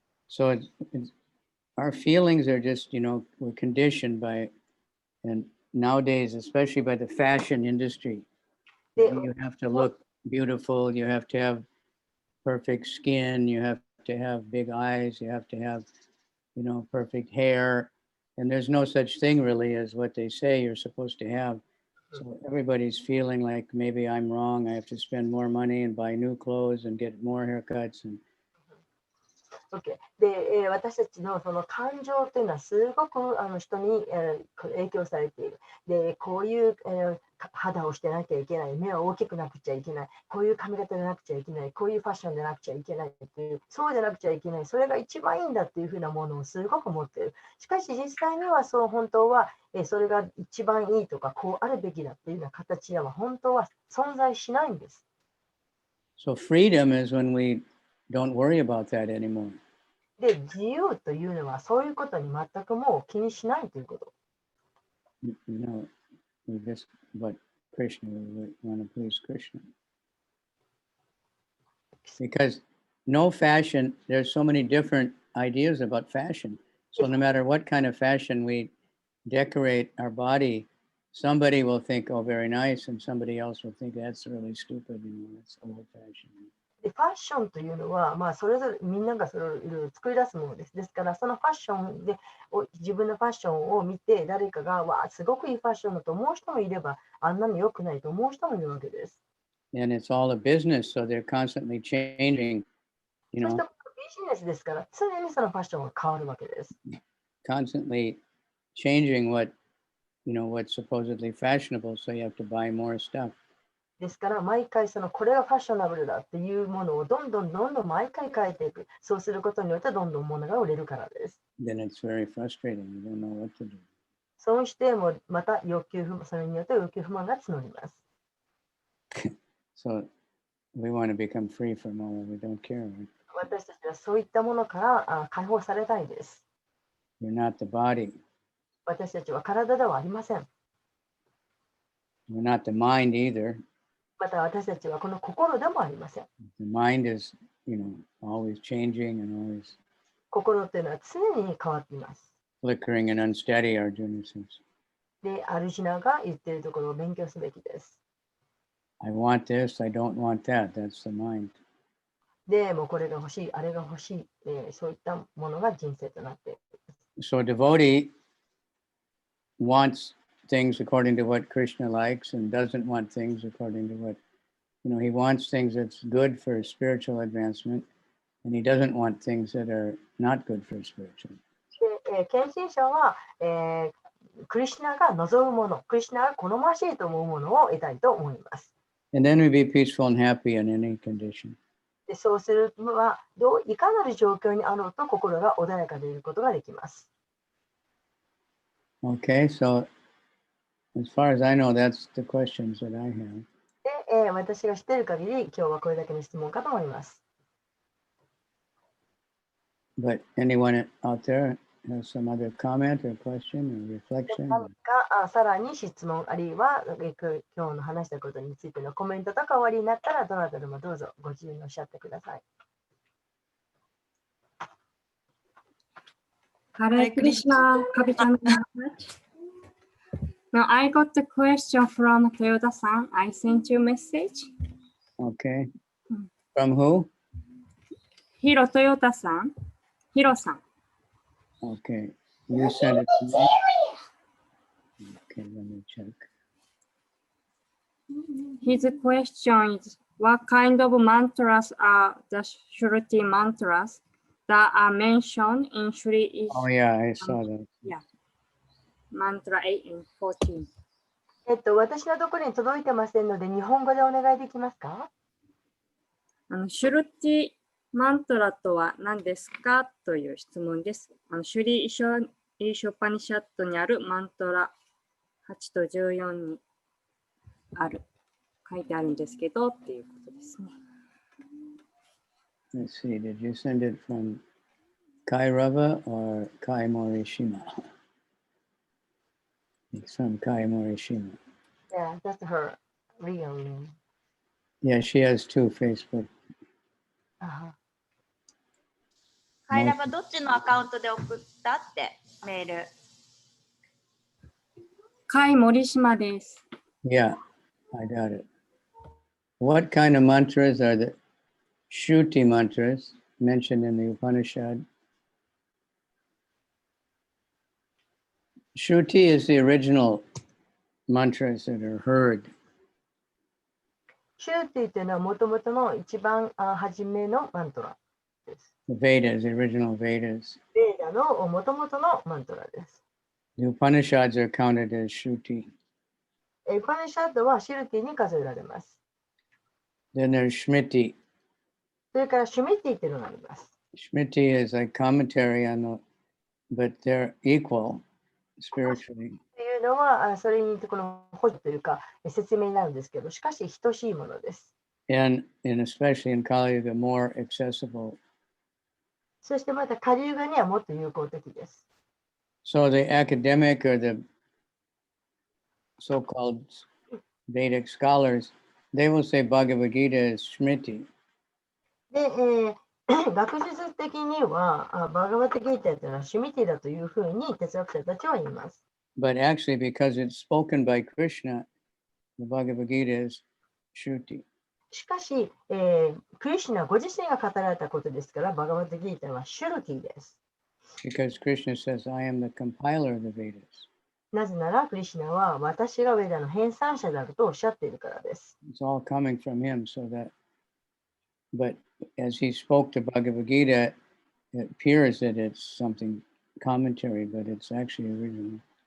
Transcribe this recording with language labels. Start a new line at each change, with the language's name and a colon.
English: So our feelings are just, we're conditioned by, and nowadays, especially by the fashion industry, you have to look beautiful, you have to have perfect skin, you have to have big eyes, you have to have, perfect hair. And there's no such thing really as what they say you're supposed to have. So everybody's feeling like maybe I'm wrong. I have to spend more money and buy new clothes and get more haircuts. Okay.
Japanese: で、私たちのその感情というのはすごく人に影響されている。で、こういう肌をしてなきゃいけない、目は大きくなくちゃいけない、こういう髪型でなくちゃいけない、こういうファッションでなくちゃいけないっていう、そうでなくちゃいけない、それが一番いいんだっていうふうなものをすごく持っている。しかし実際にはそう本当はそれが一番いいとかこうあるべきだっていうような形は本当は存在しないんです。
English: So freedom is when we don't worry about that anymore.
Japanese: で、自由というのはそういうことに全くもう気にしないということ。
English: You know, we just but Krishna, we want to please Krishna. Because no fashion, there's so many different ideas about fashion. So no matter what kind of fashion we decorate our body, somebody will think, oh, very nice, and somebody else will think that's really stupid, it's old fashioned.
Japanese: でファッションというのは、それぞれみんながそれをいろいろ作り出すものです。ですから、そのファッションで自分のファッションを見て、誰かが、わあ、すごくいいファッションだと思う人もいれば、あんなの良くないと思う人もいるわけです。
English: And it's all a business, so they're constantly changing,
Japanese: そしてビジネスですから、常にそのファッションが変わるわけです。
English: constantly changing what's supposedly fashionable, so you have to buy more stuff.
Japanese: ですから、毎回これがファッショナブルだっていうものをどんどん毎回変えていく。そうすることによってどんどん物が売れるからです。
English: Then it's very frustrating. You don't know what to do.
Japanese: そうしてもまたそれによって欲求不満が募ります。
English: So we want to become free from all that we don't care.
Japanese: 私たちはそういったものから解放されたいです。
English: You're not the body.
Japanese: 私たちは体ではありません。
English: We're not the mind either.
Japanese: また私たちはこの心でもありません。
English: The mind is, always changing and always
Japanese: 心というのは常に変わっています。
English: flickering and unsteady, Arjuna says.
Japanese: で、アルジュナが言っているところを勉強すべきです。
English: I want this, I don't want that. That's the mind.
Japanese: で、もうこれが欲しい、あれが欲しい、そういったものが人生となっている。
English: So a devotee wants things according to what Krishna likes and doesn't want things according to what, he wants things that's good for spiritual advancement and he doesn't want things that are not good for spiritual.
Japanese: で、献身者は、クリシュナが望むもの、クリシュナが好ましいと思うものを得たいと思います。
English: And then we be peaceful and happy in any condition.
Japanese: で、そうするのはいかなる状況にあろうと心が穏やかでいることができます。
English: Okay, so as far as I know, that's the questions that I have.
Japanese: で、私が知っている限り、今日はこれだけの質問かと思います。
English: But anyone out there has some other comment or question or reflection?
Japanese: 何かさらに質問あるいは今日の話したことについてのコメントとかおありになったらどなたでもどうぞご自由におっしゃってください。
English: Hare Krishna, Kavi Chan. Now I got the question from Toyota-san. I sent you message. Okay. From who? Hiro Toyota-san. Hiro-san. Okay. You sent it to me? Okay, let me check. His question is, what kind of mantras are the Shruti mantras that are mentioned in Shri Oh, yeah, I saw that. Mantra 8 and 14?
Japanese: 私のところに届いてませんので、日本語でお願いできますか？シュルティマントラとは何ですかという質問です。シュリーショパニシャットにあるマントラ8と14に書いてあるんですけどっていうことですね。
English: Let's see, did you send it from Kairava or Kai Morishima? It's from Kai Morishima. Yeah, that's her real name. Yeah, she has two Facebook.
Japanese: カイラバどっちのアカウントで送ったってメール。カイ森島です。
English: Yeah, I got it. What kind of mantras are the Shruti mantras mentioned in the Upanishad? Shruti is the original mantras that are heard.
Japanese: シューティというのはもともとの一番初めのマントラです。
English: The Vedas, the original Vedas.
Japanese: ベーダのもともとのマントラです。
English: The Upanishads are counted as Shruti.
Japanese: ウパニシャッドはシルティに数えられます。
English: Then there's Shmiti.
Japanese: それからシュミティっていうのがあります。
English: Shmiti is like commentary on the, but they're equal spiritually.
Japanese: というのは、それにこの補助というか説明になるんですけど、しかし等しいものです。
English: And especially in Kali Yuga, more accessible.
Japanese: そしてまたカリユガにはもっと有効的です。
English: So the academic or the so-called Vedic scholars, they will say Bhagavad Gita is Shmiti.
Japanese: で、学術的にはバガバタギータというのはシュミティだというふうに哲学者たちは言います。
English: But actually, because it's spoken by Krishna, the Bhagavad Gita is Shruti.
Japanese: しかし、クリシュナご自身が語られたことですから、バガバタギータはシュルティです。
English: Because Krishna says, I am the compiler of the Vedas.
Japanese: なぜなら、クリシュナは私がウェダの編纂者であるとおっしゃっているからです。
English: It's all coming from him, so that, but as he spoke to Bhagavad Gita, it appears that it's something commentary, but it's actually original.